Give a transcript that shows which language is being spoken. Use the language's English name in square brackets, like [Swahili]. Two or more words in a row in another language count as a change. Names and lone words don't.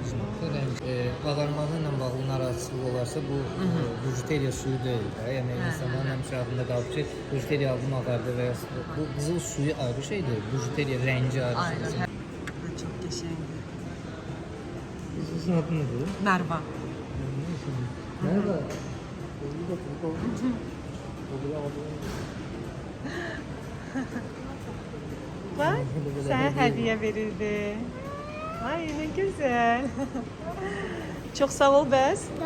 [Azerbaijani] Ağarmağı ilə bağlı narahatçılıq olarsa bu bujuteriya suyu deyil də. Yəni insanların həmişə ağlında qalıb ki, bujuteriya aldım ağardı və ya bu qızıl suyu ayrı şeydir, bujuteriya rəngi ayrı şeydir. Çok qəşəngdir. Sizin adı nədir? Merva. [Turkish] Merhaba. Bak, sana hediye verildi. Ay ne güzel. Çok sağ ol Bəs.